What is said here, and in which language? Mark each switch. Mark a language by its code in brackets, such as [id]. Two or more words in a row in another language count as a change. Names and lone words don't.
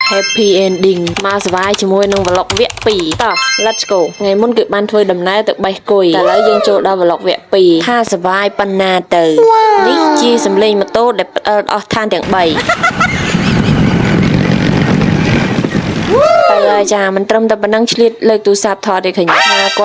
[en] happy ending [km] មកសប្បាយជាមួយនឹង vlog វគ្គ 2 តោះ [en] let's go [km] ថ្ងៃមុនគឺបានធ្វើដំណើរទៅបេះគុយតែឥឡូវយើងចូលដល់ vlog វគ្គ 2 ថាសប្បាយប៉ុណ្ណាទៅនេះជាសម្លេងម៉ូតូដែលផ្អើលអស់ឋានទាំង3តែចាមិនត្រឹមតែប៉ុណ្ណឹងឆ្លៀតលើកទូរស័ព្ទថតទេឃើញថាគាត់